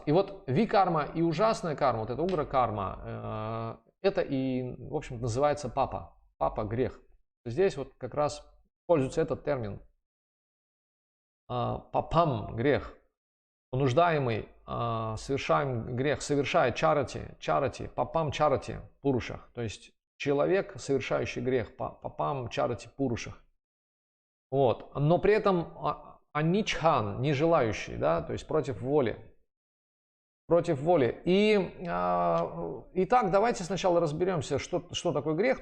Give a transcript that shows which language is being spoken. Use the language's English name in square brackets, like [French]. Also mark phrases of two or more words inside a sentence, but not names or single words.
[Russian] И вот викарма и ужасная карма, вот эта угра-карма, это и, в общем, называется папа, грех. Здесь вот как раз используется этот термин, папам, грех. Понуждаемый, совершаем грех, совершает чарати, [Sanskrit] पापं चरति, पूरुषः. [Russian] То есть человек, совершающий грех, [Sanskrit] पापं चरति, पूरुषः. [Russian] Вот. Но при этом аничхан, не желающий, да, то есть против воли. Итак, давайте сначала разберемся, что такое грех.